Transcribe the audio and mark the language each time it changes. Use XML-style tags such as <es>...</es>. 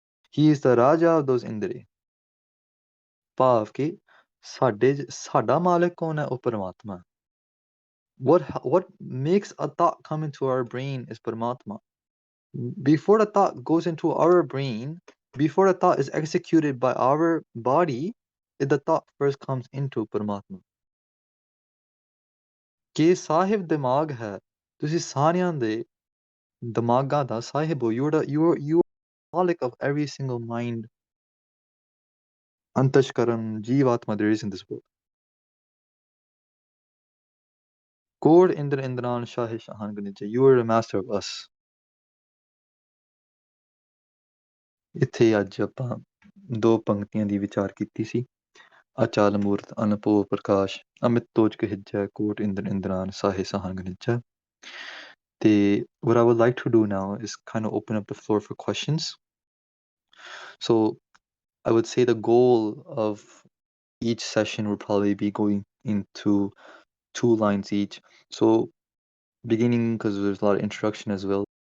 <en>He is the Raja of those Indri.</en> <pa>ਭਾਵ ਕਿ ਸਾਡਾ ਮਾਲਕ ਕੌਣ ਹੈ? ਉਹ ਪਰਮਾਤਮਾ.</pa> <en>What makes a thought come into our brain is Paramatma. Before the thought goes into our brain, before the thought is executed by our body, the thought first comes into Paramatma.</en> <pa>ਕਿ ਸਾਹਿਬ ਦਿਮਾਗ ਹੈ, ਤੁਸੀਂ ਸਾਰਿਆਂ ਦੇ ਦਿਮਾਗਾਂ ਦਾ ਸਾਹਿਬ ਹੋ.</pa> <en>You are Malik of every single mind, Antashkaran, Jivatma there is in this world.</en> <pa>Kod Indra Indran Shahi Shahan Ganija,</pa> <en>you are the master of us.</en> <pa>ਇੱਥੇ ਅੱਜ ਆਪਾਂ 2 ਪੰਕਤੀਆਂ ਦੀ ਵਿਚਾਰ ਕੀਤੀ ਸੀ. ਅਚਲ ਮੂਰਤ ਅਨਪੋ ਪ੍ਰਕਾਸ਼ ਅਮਿਤ ਤੋਜ ਕਹਿਜੈ ਕੋਟ Inder ਇੰਦਰਾਨ ਸਾਹੇ ਸਾਹਨ ਗਨਿਜੈ.</pa> <en>What I would like to do now is kind of open up the floor for questions. So I would say the goal of each session will probably be going into 2 lines each. So beginning, because there's a lot of introduction as well.</en>